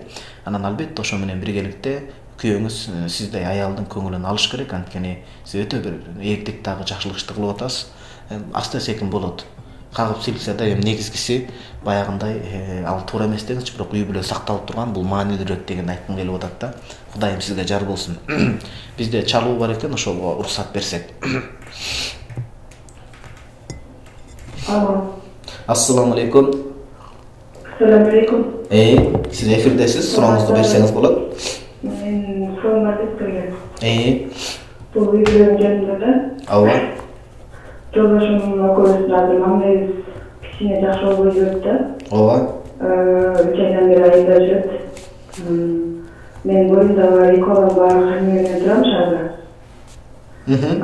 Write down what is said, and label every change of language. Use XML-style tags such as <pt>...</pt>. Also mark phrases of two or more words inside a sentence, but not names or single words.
<ky>Анан албетте ошо менен биргеликте күйөөңүз сиздей аялдын көңүлүн алыш керек, анткени сиз өтө бир эркек дагы жакшылык ишти кылып атасыз. Аста секин болот. Кагып силсе да эми негизгиси баягындай ал туура эмес деңизчи, бирок үй бүлө сакталып турган бул маанилүүрөөк деген айткым келип атат да. Кудайым сизге жар болсун. Бизде чалуу бар экен, ошого уруксат берсек.</ky> <ar>السلام عليكم. السلام عليكم.</ar> <ky>Сиз эфирдесиз, сурооңузду берсеңиз болот. Мен суроомду берсем. Бул видео жөнүндө да. Ооба. Жолдошумдун экөөбүздүн азыр мамилебиз кичине жакшы болбой жүрөт да. Ооба. 3 айдан бери айылда жүрөт. Мен боюмда бар, 2 балам бар, кайным менен турам шаарда.</ky>